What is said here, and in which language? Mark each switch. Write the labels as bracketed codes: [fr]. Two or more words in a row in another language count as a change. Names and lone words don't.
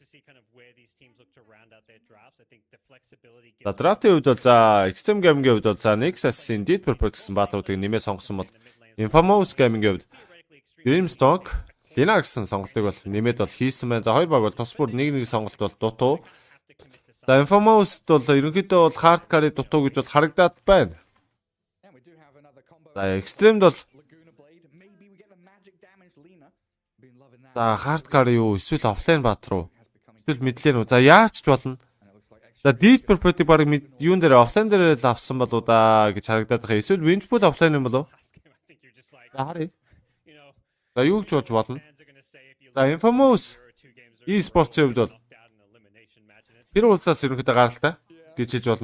[mn] За драфтын хувьд бол за XtremGaming-ийн хувьд бол за Nexus-ийн Deep Purple гэсэн баатруудыг нэмээ сонгосон бол Infamous Gaming-ийн хувьд Grimstone, Linux гэсэн сонголтыг бол нэмээд бол хийсэн байна. За хоёр баг бол тус бүр нэг сонголт бол дутуу. За Infamous-д бол ерөнхийдөө бол [en] hard carry [mn] дутуу гэж бол харагдаад байна. За Extreme-д бол за [en] hard carry [mn] юу эсвэл offline баатар уу? Эсвэл midlane уу? За яач ч болно. За Deep Purple-ийг баг юун дээр offline дээр л авсан болоо да гэж харагдаад байгаа. Эсвэл Winchpool offline юм болов? За харъя. За юу ч болж болно. За Infamous e-sports-ийн хувьд бол тэр улсаас ерөнхийдөө гаралтай гэж хэлж болно.